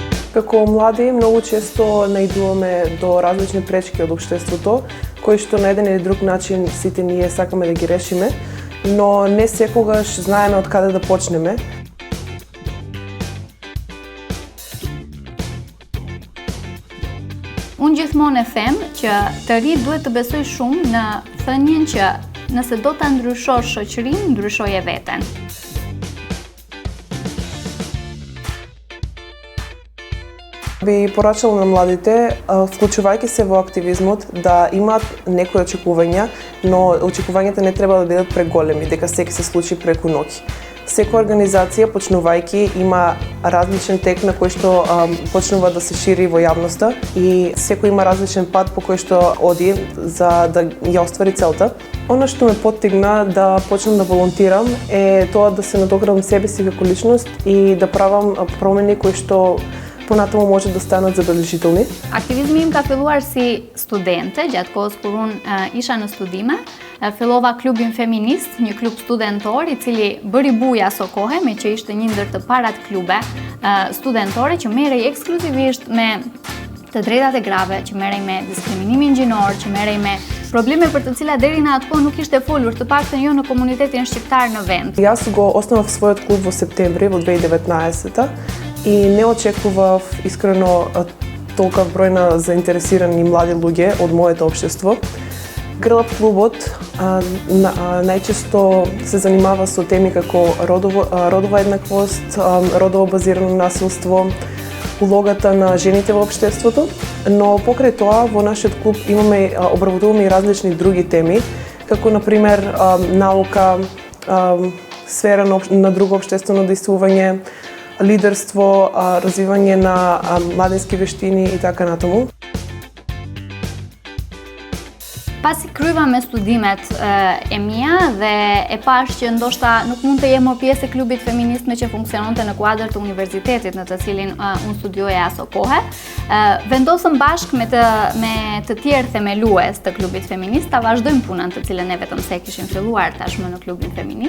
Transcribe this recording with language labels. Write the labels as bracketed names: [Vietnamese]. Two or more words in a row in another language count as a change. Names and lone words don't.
[Macedonian] Како млади многу често наидуваме до различни пречки од општеството, кои што на еден или друг начин сите ние сакаме да ги решиме, но не секогаш знаеме од каде да почнеме. [Albanian] Unë gjithmonë e them që të ri duhet të besoj shumë në thënien që nëse do ta ndryshosh shoqërinë, ndryshoje veten. [Macedonian] Би порачала на младите, вклучувајќи се во активизмот, да имаат некои очекувања, но очекувањата не треба да бидат преголеми, дека се ќе се случи преку ноќ. Секоја организација, почнувајќи, има различен тек на кој што почнува да се шири во јавноста и секој има различен пат по кој што оди за да ја оствари целта. Она што ме поттигна да почнам да волонтирам е тоа да се надоградам себе си како личност и да правам промени кои што понатаму може да станат забележителни. [Albanian] Aktivizmi im ka filluar si studente, gjatë kohës kur unë isha në studime. Fillova klubin feminist, një klub studentor i cili bëri buja aso kohe, me që ishte një ndër të parat klube studentore që merrej ekskluzivisht me të drejtat e grave, që merrej me diskriminimin gjinor, që merrej me probleme për të cilat deri në atë kohë nuk ishte folur, të paktën jo në komunitetin shqiptar në vend. [Macedonian] Јас го основав својот клуб во септември во 2019 и не очекував искрено толков број на заинтересирани млади луѓе од моето општество. Грлап клубот најчесто се занимава со теми како родова еднаквост, родово базирано насилство, улогата на жените во општеството, но покрај тоа во нашиот клуб обработуваме и различни други теми, како например наука, сфера на друго општествено дејствување, лидерство, развивање на младински вештини и така натаму. [Albanian] Pasi kryeva me studimet e mia dhe e pash që ndoshta nuk mund të jem më pjesë e klubit feminist me që funksiononte në kuadër të universitetit në të cilin unë studioja aso kohë, vendosëm bashkë me të tjerë themelues të klubit feminist ta vazhdojmë punën të cilën ne vetëm se kishim filluar tashmë në klubin feminist.